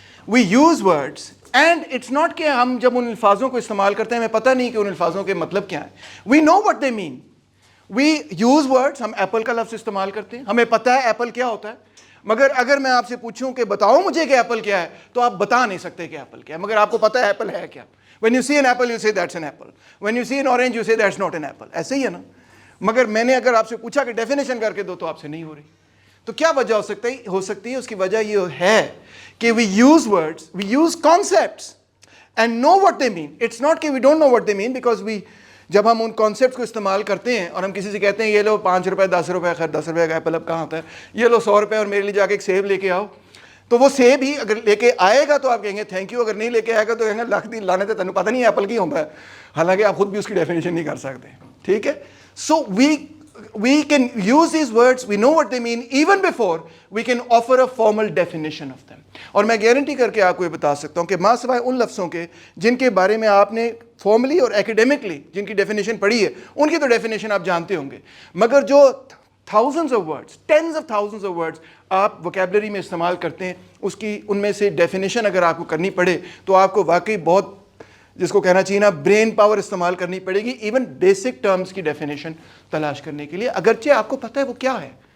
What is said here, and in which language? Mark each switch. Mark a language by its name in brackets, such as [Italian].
[English] We use words and it's not [Urdu] کہ ہم جب ان الفاظوں کو استعمال کرتے ہیں ہمیں پتہ نہیں کہ ان الفاظوں کے مطلب کیا ہیں. [English] We know what they mean. We use words, [Urdu] ہم ایپل کا لفظ استعمال کرتے ہیں, ہمیں پتہ ہے ایپل کیا ہوتا ہے, مگر اگر میں آپ سے پوچھوں کہ بتاؤ مجھے کہ ایپل کیا ہے, تو آپ بتا نہیں سکتے کہ ایپل کیا ہے, مگر آپ کو پتہ ہے ایپل ہے کیا. [English] When you see an apple, you say that's an apple. When you see an orange, you say that's not an apple. [Urdu] ایسے ہی ہے نا. مگر میں نے اگر آپ سے پوچھا کہ ڈیفینیشن کر کے دو, تو آپ سے نہیں ہو رہی. تو کیا وجہ ہو سکتی ہے؟ اس کی وجہ یہ ہے کہ [English] we use words, we use concepts and know what they mean. It's not [Urdu] کہ [English] we don't know what they mean, because [Urdu] جب ہم ان کانسیپٹس کو استعمال کرتے ہیں اور ہم کسی سے کہتے ہیں یہ لو 5 روپے 10 روپے, خیر 10 روپے کا ایپل اب کہاں ہوتا ہے, یہ لو 100 روپے اور میرے لیے جا کے ایک سیب لے کے آؤ, تو وہ سیب ہی اگر لے کے آئے گا تو آپ کہیں گے تھینک یو, اگر نہیں لے کے آئے گا تو کہیں گے لکھ دی لانے [Punjabi] تینوں پتہ نہیں ایپل کی ہوتا ہے, [Urdu] حالانکہ آپ خود بھی اس کی ڈیفینیشن نہیں کر سکتے. [English] ٹھیک ہے, so we can use these words, we know what they mean even before we can offer a formal definition of them. [Urdu] اور میں گارنٹی کر کے آپ کو یہ بتا سکتا ہوں کہ ماں سوائے ان لفظوں کے جن کے بارے میں آپ نے فارملی اور ایکیڈیمکلی جن کی ڈیفینیشن پڑھی ہے, ان کی تو ڈیفینیشن آپ جانتے ہوں گے, مگر جو [English] thousands of words, tens of thousands of words [Urdu] آپ ووکیبلری میں استعمال کرتے ہیں, اس کی ان میں سے ڈیفینیشن اگر آپ کو کرنی پڑے تو آپ کو واقعی بہت, جس کو کہنا چاہیے نا, برین پاور استعمال کرنی پڑے گی ایون بیسک ٹرمز کی ڈیفینیشن تلاش کرنے کے لیے, اگرچہ آپ کو پتہ ہے وہ کیا ہے.